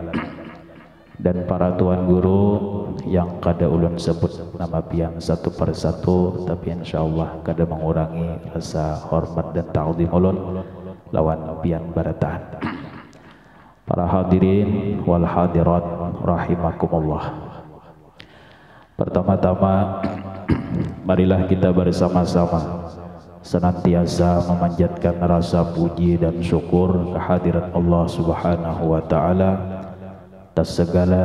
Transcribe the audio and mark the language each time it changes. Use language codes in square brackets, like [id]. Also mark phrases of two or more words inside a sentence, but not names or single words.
[bjn] Dan para tuan guru yang kada ulun sebut nama pian satu persatu, tapi insyaallah kada mengurangi rasa hormat dan ta'zim ulun lawan pian barataan. [id] Para [ar] hadirin wal hadirat rahimakumullah. [id] Pertama-tama marilah kita bersama-sama senantiasa memanjatkan rasa puji dan syukur kehadirat Allah [ar] Subhanahu wa taala [id] atas segala